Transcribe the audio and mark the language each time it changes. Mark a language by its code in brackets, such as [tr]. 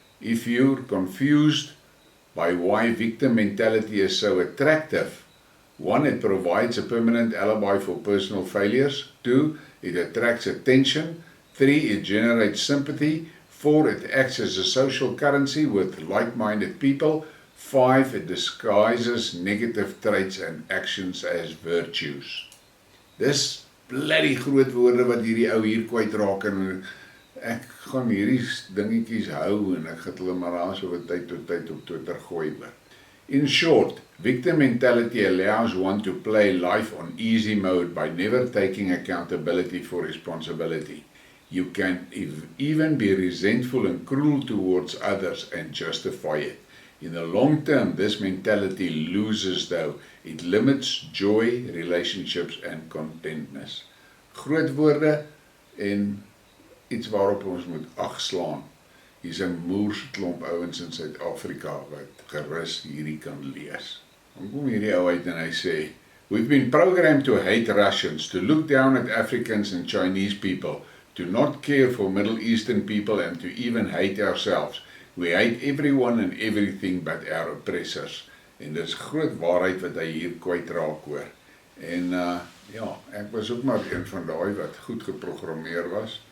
[en] If you're confused by why victim mentality is so attractive, 1, it provides a permanent alibi for personal failures. 2, it attracts attention. 3, it generates sympathy. 4, it acts as a social currency with like-minded people. 5, it disguises negative traits and actions as virtues. [af] Dis bloody groot woorde wat hierdie ou hier kwyt raak, en ek gaan hierdie dingetjies hou en ek gaan hulle maar daar so wat tyd tot tyd op Twitter gooi. [en] In short, victim mentality allows one to play life on easy mode by never taking accountability for responsibility. You can even be resentful and cruel towards others and justify it. In the long term, this mentality loses though. It limits joy, relationships and contentness. [af] Groot woorde en iets waarop ons moet ag slaan. Hier's 'n moersklomp ouens in Suid-Afrika wat gerus hierdie kan lees. Dan kom hierdie ou uit en hy sê, [en] We've been programmed to hate Russians, to look down at Africans and Chinese people, to not care for Middle Eastern people and to even hate ourselves. We hate everyone and everything but our oppressors. [af] En dis groot waarheid wat hy hier kwytraak hoor. En ja, ek was ook maar een van daai wat goed geprogrammeer was.